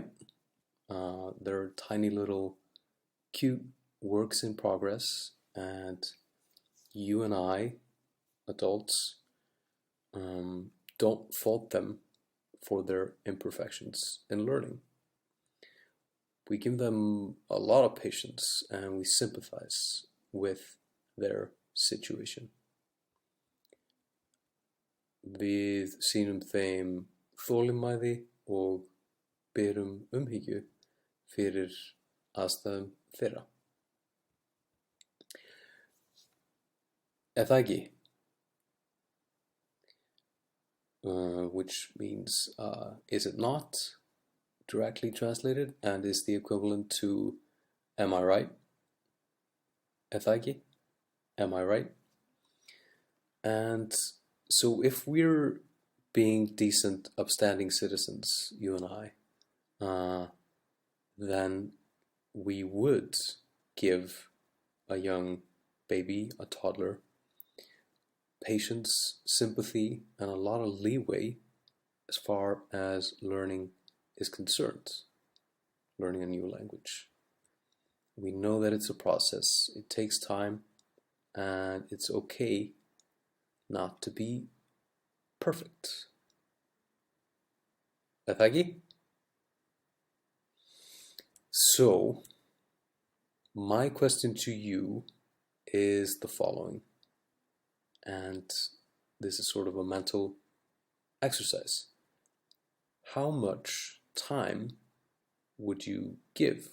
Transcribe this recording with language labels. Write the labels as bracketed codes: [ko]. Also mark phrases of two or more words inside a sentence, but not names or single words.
[en] They're tiny little cute works in progress, and you and I, adults, don't fault them for their imperfections in learning. We give them a lot of patience, and we sympathize with their situation. [is] Við sýnum þeim þolinmæði og berum umhyggju fyrir aðstæðum þeirra. Það ekki? [en] Which means, is it not, directly translated, and is the equivalent to, am I right? [is] Það ekki? [en] Am I right? And so if we're being decent, upstanding citizens, you and I, then we would give a young baby, a toddler, patience, sympathy, and a lot of leeway as far as learning is concerned, learning a new language. We know that it's a process, it takes time, and it's okay not to be perfect. [is] Það ekki? [en] So, my question to you is the following, and this is sort of a mental exercise. How much time would you give?